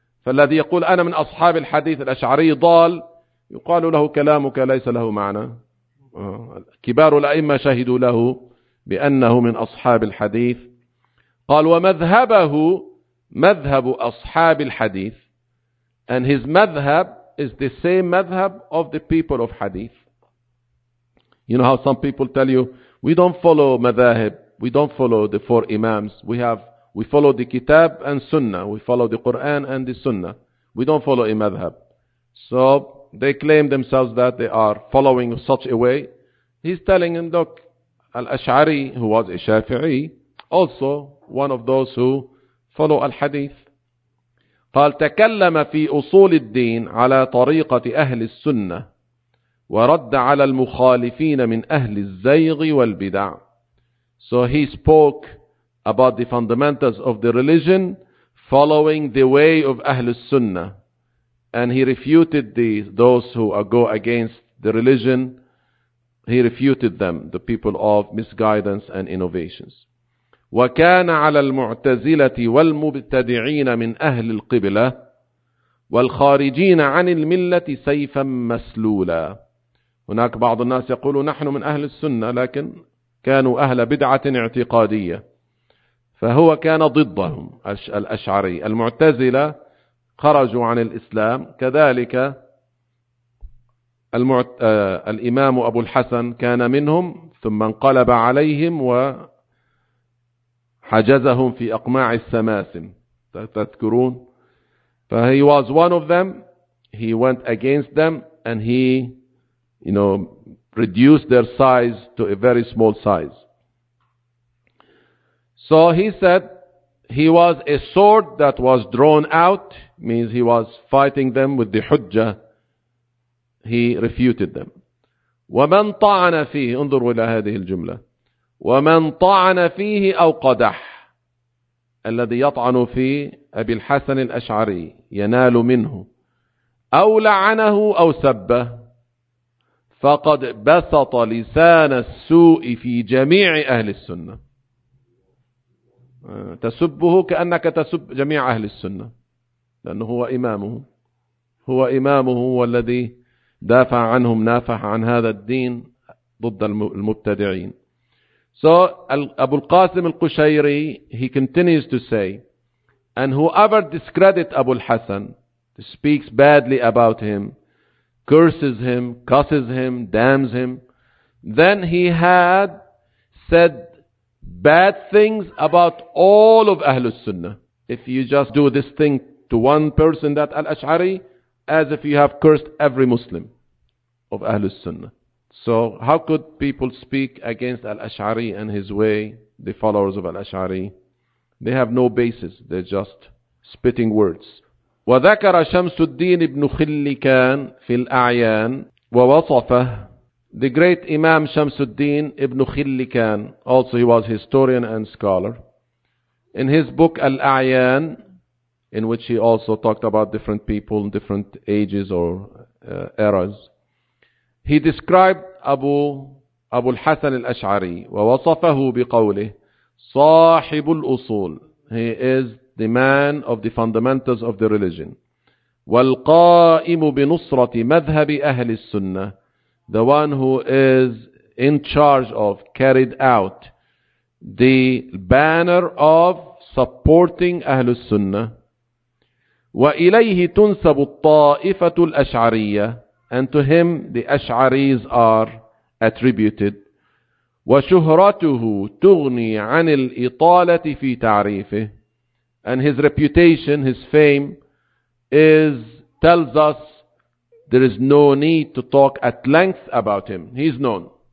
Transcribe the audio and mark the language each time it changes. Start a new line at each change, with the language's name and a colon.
Arabic: فالذي يقول أنا من أصحاب الحديث الأشعري ضال، يقال له كلامك ليس له معنى. كبار الأئمة شهدوا له بأنه من أصحاب الحديث. قال ومذهبه مذهب أصحاب الحديث.
English: And his مذهب is the same مذهب of the people of hadith. You know how some people tell you, we don't follow madhahib, we don't follow the four imams. We follow the kitab and sunnah. We follow the Quran and the sunnah. We don't follow a madhab. So they claim themselves that they are following such a way. He's telling him, look, Al-Ash'ari, who was a Shafi'i, also one of those who follow al-hadith.
Arabic: فالتكلم في أصول الدين على طريقة أهل السنة ورد على المخالفين من أهل الزيغ والبدع.
English: So he spoke about the fundamentals of the religion following the way of أهل السنة. And he refuted those who go against the religion. He refuted them, the people of misguidance and innovations.
Arabic: وكان على المعتزلة والمبتدعين من أهل القبلة والخارجين عن الملة سيفا مسلولا. هناك بعض الناس يقولوا نحن من أهل السنة لكن كانوا أهل بدعة اعتقادية، فهو كان ضدهم الأشعري. المعتزلة خرجوا عن الإسلام، كذلك الإمام أبو الحسن كان منهم ثم انقلب عليهم و حجزهم في أقماع السماسم، تذكرون؟ فهي
English: was one of them. He went against them and he, you know, reduced their size to a very small size. So he said he was a sword that was drawn out, means he was fighting them with the hujjah. He refuted them.
Arabic: ومن طعن فيه، انظروا إلى هذه الجملة. ومن طعن فيه أو قدح، الذي يطعن في أبي الحسن الأشعري ينال منه، أو لعنه أو سبه، فقد بسط لسان السوء في جميع أهل السنة. تسبه كأنك تسب جميع أهل السنة، لأنه هو إمامه، هو إمامه، هو الذي دافع عنهم، نافح عن هذا الدين ضد المبتدعين.
English: So Abu al-Qasim al-Qushayri, he continues to say, and whoever discredits Abu al-Hasan, speaks badly about him, curses him, cusses him, damns him, then he had said bad things about all of Ahlul Sunnah. If you just do this thing to one person, that al-Ash'ari, as if you have cursed every Muslim of Ahlul Sunnah. So how could people speak against Al-Ash'ari and his way, the followers of Al-Ash'ari? They have no basis. They're just spitting words.
Arabic: وذكر شمس الدين ابن خلكان في الأعيان ووصفه.
English: The great Imam شمس الدين ابن خلكان, also he was historian and scholar. In his book Al-A'yan, in which he also talked about different people in different ages or eras, he described Abu al-Hasan al-Ash'ari
Arabic: ووصفه بقوله صاحب الأصول.
English: He is the man of the fundamentals of the religion.
Arabic: والقائم بنصرة مذهب أهل السنة.
English: The one who is in charge of, carried out, the banner of supporting أهل السنة،
Arabic: وإليه تنسب الطائفة الأشعرية،
English: and to him the Ash'aris are attributed،
Arabic: وشهرته تغني عن الإطالة في تعريفه،
English: and his reputation, his fame, is tells us there is no need to talk at length about him. He is known.